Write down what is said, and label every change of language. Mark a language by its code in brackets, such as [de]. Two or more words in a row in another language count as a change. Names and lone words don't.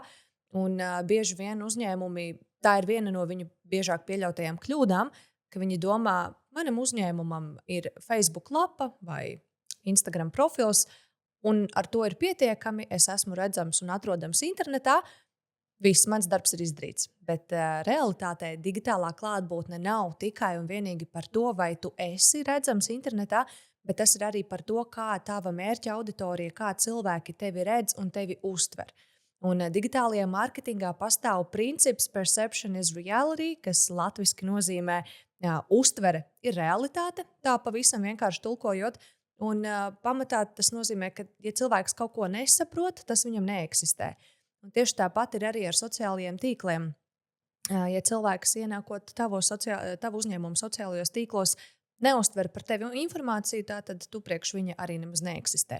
[lv] Un bieži vien uzņēmumi, tā ir viena no viņu biežāk pieļautajām kļūdām, ka viņi domā, manam uzņēmumam ir Facebook lapa vai Instagram profils, un ar to ir pietiekami, es esmu redzams un atrodams internetā, viss mans darbs ir izdarīts. Bet realitātē digitālā klātbūtne nav tikai un vienīgi par to, vai tu esi redzams internetā, bet tas ir arī par to, kā tava mērķa auditorija, kā cilvēki tevi redz un tevi uztver. Un digitālajā mārketingā pastāv princips [en] perception is reality, [lv] kas latviski nozīmē uztvere ir realitāte, tā pavisam vienkārši tulkojot. Un pamatā tas nozīmē, ka ja cilvēks kaut ko nesaprot, tas viņam neeksistē. Un tieši tāpat ir arī ar sociālajiem tīkliem. Ja cilvēks ienākot tavu uzņēmumu sociālajos tīklos, neuztver par tevi informāciju, tad tu priekš viņa arī nemaz neeksistē.